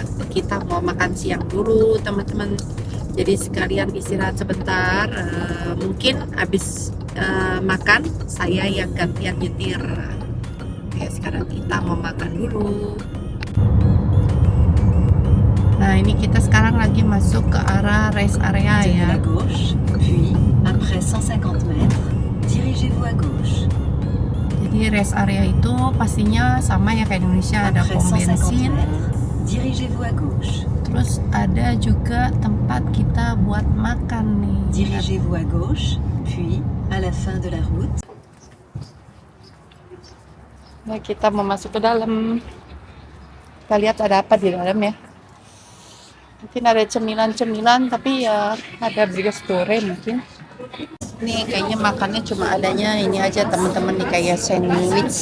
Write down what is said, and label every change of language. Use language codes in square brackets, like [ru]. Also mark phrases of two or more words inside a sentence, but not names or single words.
[id] Kita mau makan siang dulu teman-teman. Jadi sekalian istirahat sebentar. Mungkin habis makan saya yang gantian nyetir. Oke, sekarang kita mau makan dulu. Nah, ini kita sekarang lagi masuk ke arah rest area ya. [fr] À gauche, puis après 150 mètres, dirigez-vous à gauche. [id] Jadi rest area itu pastinya sama ya kayak Indonesia, ada [fr] Après [id] pom [fr] 150 [id] bensin. [fr] mètres, dirigez-vous à gauche. [id] Terus ada juga tempat kita buat makan nih. [fr] Dirigez-vous à gauche, puis à la fin de la route. [id] Nah, kita mau masuk ke dalam. Kita lihat ada apa di dalam ya. Mungkin ada cemilan-cemilan, tapi ya ada brioche mungkin. Nih kayaknya makannya cuma adanya ini aja teman-teman nih, kayak sandwich